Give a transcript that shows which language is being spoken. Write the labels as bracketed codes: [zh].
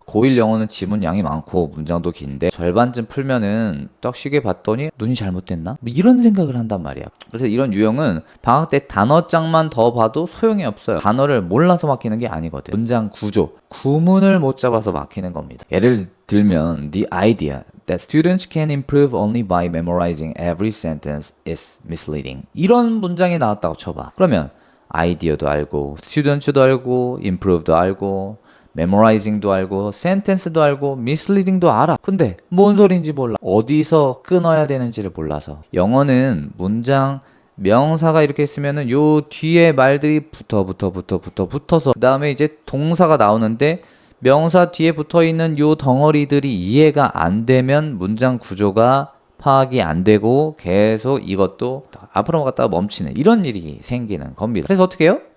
[ko] 고1 영어는 지문 양이 많고 문장도 긴데 절반쯤 풀면은 딱 쉬게 봤더니 눈이 잘못됐나? 뭐 이런 생각을 한단 말이야. 그래서 이런 유형은 방학 때 단어장만 더 봐도 소용이 없어요. 단어를 몰라서 막히는 게 아니거든. 문장 구조, 구문을 못 잡아서 막히는 겁니다. [en] 예를 들면 the idea that students can improve only by memorizing every sentence is misleading. [ko] 이런 문장이 나왔다고 쳐봐. 그러면 아이디어도 알고, students도 알고, improve도 알고, memorizing도 알고, sentence도 알고, misleading도 알아. 근데 뭔 소린지 몰라. 어디서 끊어야 되는지를 몰라서. 영어는 문장 명사가 이렇게 있으면은 요 뒤에 말들이 붙어서 그 다음에 이제 동사가 나오는데 명사 뒤에 붙어있는 요 덩어리들이 이해가 안 되면 문장 구조가 파악이 안 되고 계속 이것도 앞으로 갔다가 멈추는 이런 일이 생기는 겁니다. 그래서 어떻게 해요?